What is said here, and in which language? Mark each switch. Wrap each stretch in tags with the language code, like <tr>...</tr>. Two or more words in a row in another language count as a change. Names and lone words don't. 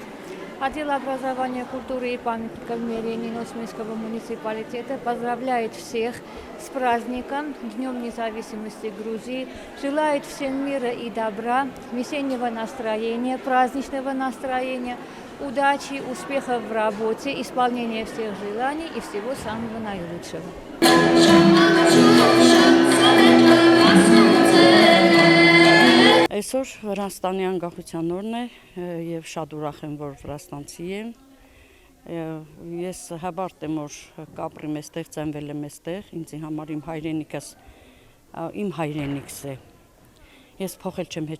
<ru>Отдел образования, культуры и памятников мэрии Ниносминского муниципалитета поздравляет всех с праздником, Днем независимости Грузии, желает всем мира и добра, весеннего настроения, праздничного настроения, удачи, успехов в работе, исполнения всех желаний и всего самого наилучшего.</ru> <hy>Այսօր Վրաստանի անկախության օրն է և շատ ուրախ եմ, որ վրաստանցի եմ։ Ես հպարտ եմ, որ կապրեմ այստեղ, ծնվել եմ այստեղ, ինձ համար իմ հայրենիքս է։ Ես փոխել չեմ հեչ</hy>